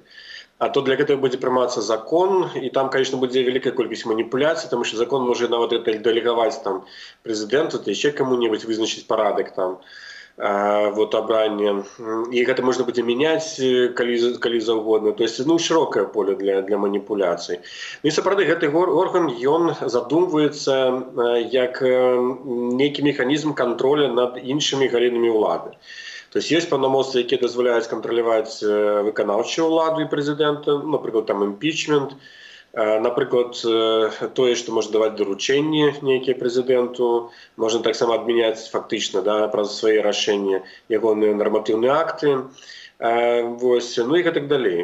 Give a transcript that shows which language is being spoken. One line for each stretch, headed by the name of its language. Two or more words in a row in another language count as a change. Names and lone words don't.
Belarusian: А то для гэтага будзе прымацца закон, і там, конечно, будзе вялікая колькасць маніпуляцый,
Ukrainian: тому що
Belarusian: закон може нават дэлегаваць там прэзідэнту, ці яшчэ каму-небудзь вызначыць парадак там абрання. І гэта можна будзе мяняць калі заўгодна.
Russian: То есть,
Belarusian: шырокае поле для маніпуляцый. І сапраўды гэты орган, ён задумваецца як нейкі механізм контроля над іншымі галінамі ўлады.
Russian: То есть
Belarusian: есть паўнамоцтвы, якія дазваляюць кантраляваць выканаўчую ўладу і прэзідэнта, напрыклад, там імпічмент, напрыклад, тое, што можна даваць даручэнні нейкія прэзідэнту, можна таксама адмяняць фактычна праз свае рашэнні ягоныя нарматыўныя акты, і гэтак далей.